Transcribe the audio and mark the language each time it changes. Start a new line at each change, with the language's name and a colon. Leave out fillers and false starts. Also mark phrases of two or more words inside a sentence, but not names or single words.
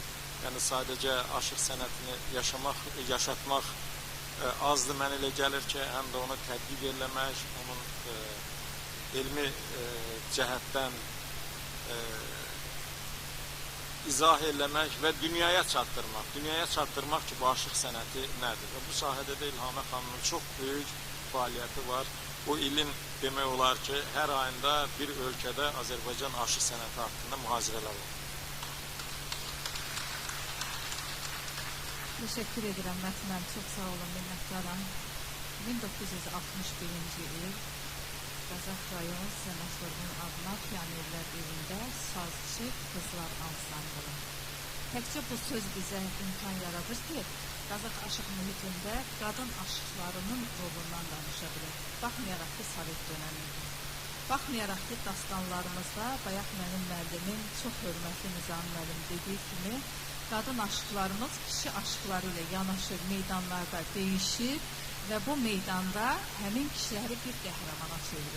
Azerbaijani: Yəni sadəcə aşıq sənətini yaşatmaq azdır, mən elə gəlir ki, həm də onu tədqiq eləmək, onun elmi cəhətdən izah eləmək və dünyaya çatdırmaq ki, bu aşıq sənəti nədir? Və bu sahədə də İlhamə xanımın çox böyük fəaliyyəti var. O ilin demək olar ki, hər ayında bir ölkədə Azərbaycan aşıq sənəti haqqında mühazirələr olur.
Turkish: Teşekkür ederim Metin, çok sağ olun, minnettarım.
Azerbaijani: 1961. yıl Qazax rayon Səməd adına Pionerlər evində sazçı Qızlar ansamblı. Təkcə bu söz bizə imkan yaradır ki, Qazax aşıq mühitində qadın aşıqlarının rolundan danışa bilər. Baxmayaraq ki, Sovet dönəmidir. Baxmayaraq ki, dastanlarımızda bayaq mənim müəllimim, çox hörmətli Nizam müəllim dediyi kimi, qadın aşıqlarımız kişi aşıqları ilə yanaşı meydanlarda değişir və bu meydanda həmin kişiləri bir qəhrəmana çevirir.